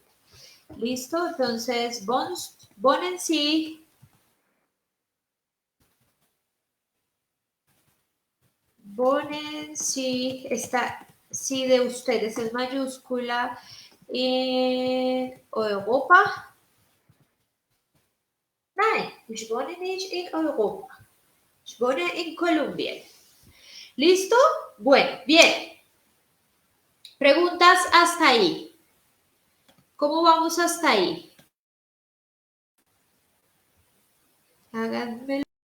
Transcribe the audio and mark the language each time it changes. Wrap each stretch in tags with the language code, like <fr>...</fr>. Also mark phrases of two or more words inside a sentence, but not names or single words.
<es>¿Listo? Entonces, ponen sí. Ponen sí. Esta sí de ustedes es mayúscula en Europa.</es> <de>Nein, ich wohne nicht in Europa. Ich wohne in Colombia. ¿Listo?</de> <es>Bueno, bien. Preguntas hasta ahí. ¿Cómo vamos hasta ahí? Háganmelo.</es>